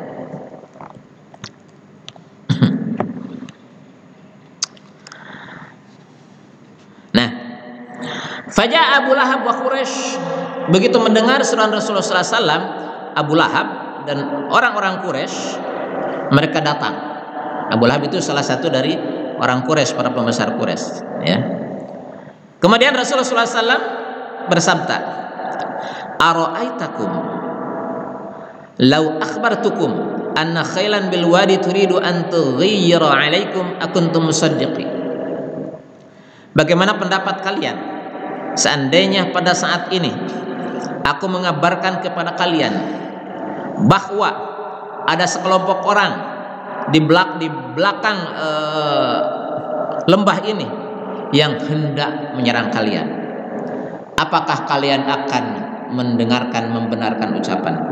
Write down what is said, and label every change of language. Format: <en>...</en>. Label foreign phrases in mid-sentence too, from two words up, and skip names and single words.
<id>Nah,</id> <ar>فجاء أبو لهب وقريش,</ar> <id>begitu mendengar seruan Rasulullah SAW, Abu Lahab dan orang-orang Quraisy mereka datang. Abu Lahab itu salah satu dari orang Quraisy, para pembesar Quraisy, ya. Kemudian Rasulullah SAW bersabda,</id> <ar>"أرأيتكم لو أخبرتكم أن خيلا بالوادي تريد أن تغير عليكم أكنتم مصدقين."</ar> <id>Bagaimana pendapat kalian seandainya pada saat ini aku mengabarkan kepada kalian bahwa ada sekelompok orang di belakang lembah ini yang hendak menyerang kalian, apakah kalian akan membenarkan ucapanku?</id>